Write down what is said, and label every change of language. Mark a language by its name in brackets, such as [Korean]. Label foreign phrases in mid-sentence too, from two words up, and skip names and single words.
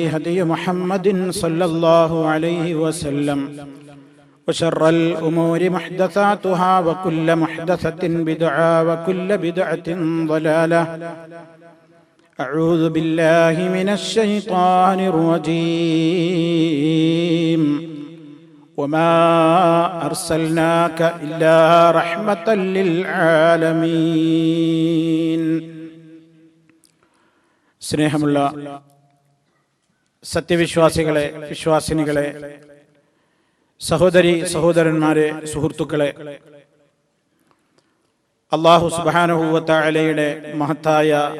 [Arabic] هدي محمد صلى الله عليه وسلم وشر الأمور محدثاتها وكل محدثة بدعة وكل بدعة ضلالة أعوذ بالله من الشيطان الرجيم وما أرسلناك إلا رحمة للعالمين. [Malayalam] സ്നേഹമുള്ള സത്യവിശ്വാസികളെ, വിശ്വാസിനികളെ, സഹോദരി സഹോദരന്മാരെ, സുഹൃത്തുക്കളെ, [Arabic] الله سبحانه وتعالى [Malayalam] മഹത്തായ